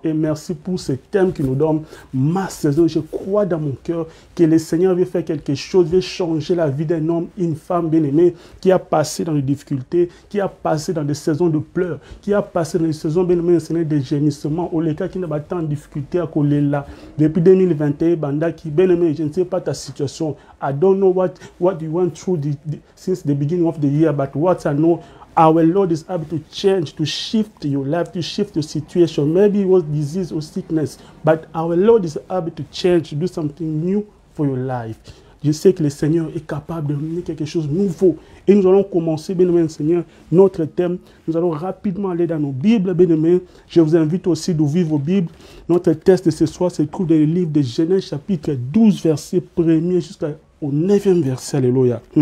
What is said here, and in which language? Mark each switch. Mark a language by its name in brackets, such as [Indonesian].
[French] Et merci pour ce thème qui nous donne ma saison. Je crois dans mon cœur que le Seigneur veut faire quelque chose, veut changer la vie d'un homme, une femme bien-aimée, qui a passé dans les difficultés, qui a passé dans des saisons de pleurs, qui a passé dans des saisons, bien-aimé, Seigneur, de gémissements, au cas qui n'a pas tant de difficultés à coller là. Depuis 2021, Banda, qui, bien-aimé, je ne sais pas ta situation. [English] I don't know what you went through since the beginning of the year, but what I know, our Lord is able to change, to shift your life, to shift your situation. Maybe it was disease or sickness, but our Lord is able to change, to do something new for your life. [French] Je sais que le Seigneur est capable de mener quelque chose de nouveau. Et nous allons commencer, bien-aimé Seigneur, notre thème. Nous allons rapidement aller dans nos Bibles, bien-aimé. Je vous invite aussi d'ouvrir vos Bibles. Notre texte de ce soir se trouve dans le livre de Genèse, chapitre 12, verset 1er jusqu'au 9e verset. Alléluia.